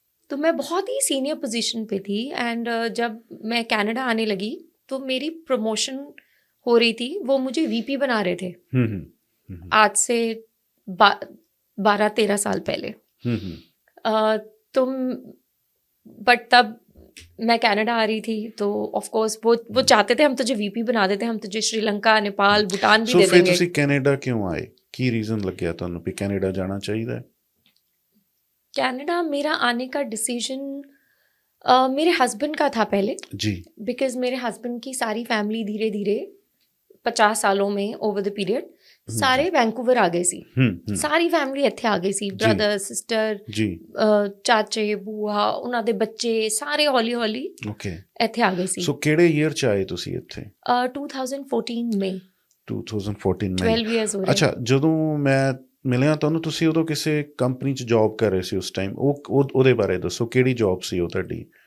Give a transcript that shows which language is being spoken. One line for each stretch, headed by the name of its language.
Hindi: तो मैं बहुत ही सीनियर पोजीशन पे थी एंड जब मैं कनाडा आने लगी तो मेरी प्रमोशन हो रही थी, वो मुझे वीपी बना रहे थे आज से 12-13 साल पहले। तो बट तब मैं कनाडा आ रही थी तो ऑफ कोर्स वो चाहते थे हम तुझे वीपी बना देते, हम तुझे श्रीलंका, नेपाल, भूटान भी दे देंगे।
Punjabi: फिर ਤੁਸੀਂ ਕੈਨੇਡਾ ਕਿਉਂ ਆਏ? ਕੀ ਰੀਜ਼ਨ ਲੱਗਿਆ ਤੁਹਾਨੂੰ ਵੀ ਕੈਨੇਡਾ ਜਾਣਾ ਚਾਹੀਦਾ ਹੈ?
Hindi: कनाडा मेरा आने का डिसीजन मेरे हस्बैंड का था पहले जी, बिकॉज मेरे हस्बैंड की सारी फैमिली धीरे धीरे 50 सालों में
English: over the period
Punjabi: ਸਾਰੇ ਵੈਂਕੂਵਰ ਆ ਗਏ ਸੀ। ਸਾਰੀ ਫੈਮਿਲੀ ਇੱਥੇ ਆ ਗਈ ਸੀ, ਬ੍ਰਦਰ, ਸਿਸਟਰ, ਚਾਚੇ, ਬੂਆ, ਉਹਨਾਂ ਦੇ ਬੱਚੇ ਸਾਰੇ ਹੌਲੀ ਹੌਲੀ ਇੱਥੇ ਆ ਗਏ ਸੀ। ਸੋ ਕਿਹੜੇ ਈਅਰ ਚ ਆਏ ਤੁਸੀਂ ਇੱਥੇ? 2014 ਮਈ 2014 ਮਈ 12 ਇਅਰਸ ਹੋ ਗਏ। ਅੱਛਾ, ਜਦੋਂ ਮੈਂ ਮਿਲਿਆ ਤੁਹਾਨੂੰ ਤੁਸੀਂ ਉਦੋਂ ਕਿਸੇ ਕੰਪਨੀ ਚ ਜੌਬ ਕਰ ਰਹੇ ਸੀ ਉਸ ਟਾਈਮ, ਉਹਦੇ ਬਾਰੇ ਦੱਸੋ, ਕਿਹੜੀ ਜੌਬ ਸੀ ਉਹ ਤੁਹਾਡੀ?